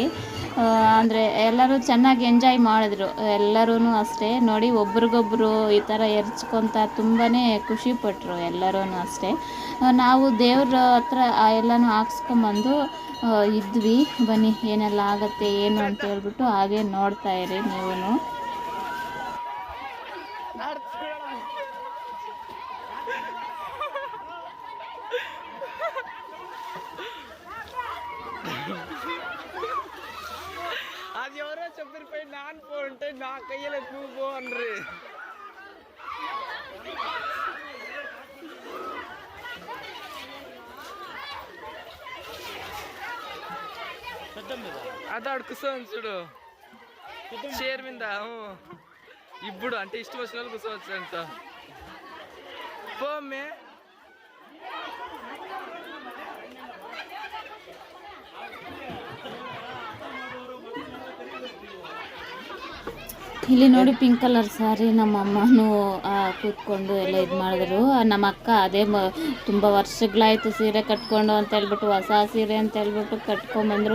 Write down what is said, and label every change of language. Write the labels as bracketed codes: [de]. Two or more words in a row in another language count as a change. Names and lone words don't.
[kn] ಅಂದರೆ ಎಲ್ಲರೂ ಚೆನ್ನಾಗಿ ಎಂಜಾಯ್ ಮಾಡಿದ್ರು, ಎಲ್ಲರೂ ಅಷ್ಟೇ ನೋಡಿ. ಒಬ್ರಿಗೊಬ್ಬರು ಈ ಥರ ಎರಚ್ಕೊತ ತುಂಬಾ ಖುಷಿಪಟ್ಟರು ಎಲ್ಲರೂ ಅಷ್ಟೇ. ನಾವು ದೇವ್ರ ಹತ್ರ ಎಲ್ಲನೂ ಹಾಕ್ಸ್ಕೊಂಬಂದು ಇದ್ವಿ. ಬನ್ನಿ ಏನೆಲ್ಲ ಆಗುತ್ತೆ ಏನು ಅಂತ ಹೇಳ್ಬಿಟ್ಟು ಹಾಗೆ ನೋಡ್ತಾ ಇರಿ ನೀವು. [te] అది ఎవరో చెప్పిపోయి నాన్ పో అంటే నా కయ్యలే నువ్వు పో అన్రి. అదాడు కూర్చోని చూడు చైర్ మీద. ఇప్పుడు అంటే ఇష్టం వచ్చిన వాళ్ళు కూర్చోవచ్చు అంత. పోమ్మే [kn] ಇಲ್ಲಿ ನೋಡಿ [en] pink colour saree [kn] ನಮ್ಮ ಅಮ್ಮನೂ ಕೂತ್ಕೊಂಡು ಎಲ್ಲ ಇದು ಮಾಡಿದ್ರು. ನಮ್ಮ ಅಕ್ಕ ಅದೇ ತುಂಬ ವರ್ಷಗಳಾಯಿತು ಸೀರೆ ಕಟ್ಕೊಂಡು ಅಂತ ಹೇಳ್ಬಿಟ್ಟು, ಹೊಸ ಸೀರೆ ಅಂತ ಹೇಳ್ಬಿಟ್ಟು ಕಟ್ಕೊಂಬಂದರು.